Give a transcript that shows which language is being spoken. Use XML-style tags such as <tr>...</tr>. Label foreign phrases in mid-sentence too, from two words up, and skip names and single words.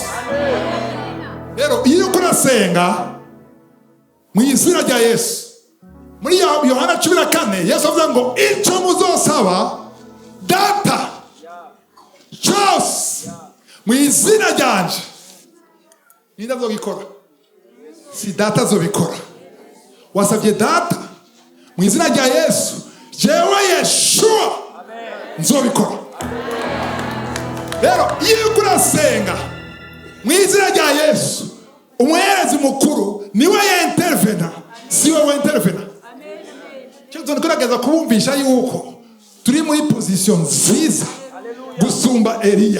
<rn>Rero iyo kurasenga mu izina rya Yesu, muri Yohana 14 Yesu avuga ngo icyo muzosaba Data cyose mu izina ryanje ninde azobikora? Si Data azobikora. Wasabye Data mu izina rya Yesu, jewe Yeshua nzobikora. Rero iyo kurasenga mu izina rya Yesu, umuherezi mukuru niwe intervena, si wewe intervena. Cyo tunagerageza kubumvisha yuko turi muri position nziza gusumba Eliya.</rn>